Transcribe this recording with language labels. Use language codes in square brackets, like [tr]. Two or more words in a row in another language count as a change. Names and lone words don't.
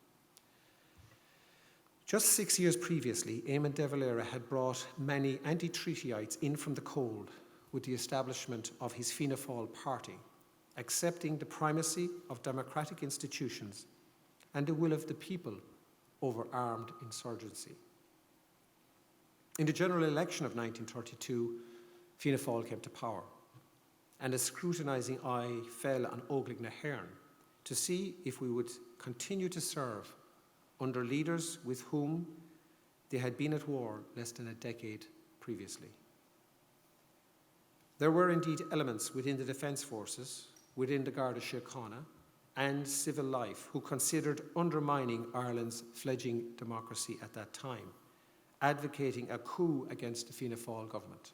[en] Just 6 years previously, Eamon de Valera had brought many anti-treatyites in from the cold with the establishment of his Fianna Fáil party, accepting the primacy of democratic institutions and the will of the people over armed insurgency. In the general election of 1932, Fianna Fáil came to power, and a scrutinising eye fell on Óglaigh na hÉireann to see if we would continue to serve under leaders with whom they had been at war less than a decade previously. There were indeed elements within the Defence Forces, within the Garda Síochána, and civil life who considered undermining Ireland's fledgling democracy at that time, advocating a coup against the Fianna Fáil government.